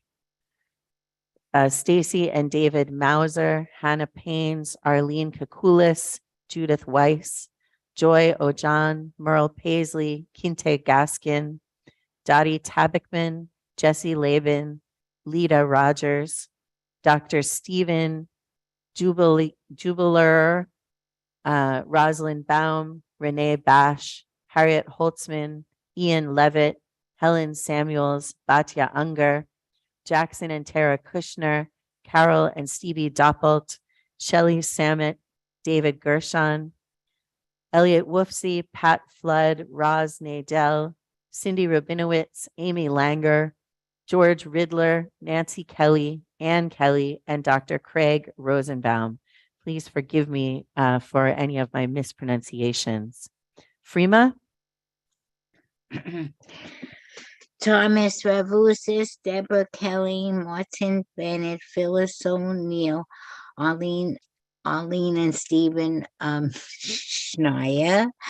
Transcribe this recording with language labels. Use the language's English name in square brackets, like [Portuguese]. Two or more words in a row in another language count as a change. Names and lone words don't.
[English] Stacy and David Mauser, Hannah Paynes, Arlene Kakulis, Judith Weiss, Joy Ojan, Merle Paisley, Kinte Gaskin, Dottie Tabikman, Jesse Laban, Lita Rogers, Dr. Stephen Jubiler, Rosalind Baum, Renee Bash, Harriet Holtzman, Ian Levitt, Helen Samuels, Batya Unger, Jackson and Tara Kushner, Carol and Stevie Doppelt, Shelley Samet, David Gershon, Elliot Wolfsey, Pat Flood, Roz Nadell, Cindy Rabinowitz, Amy Langer, George Ridler, Nancy Kelly, Ann Kelly, and Dr. Craig Rosenbaum. Please forgive me for any of my mispronunciations. Freema? Thomas Ravusis, Deborah Kelly, Martin Bennett, Phyllis O'Neill, Arlene and Stephen Schneier.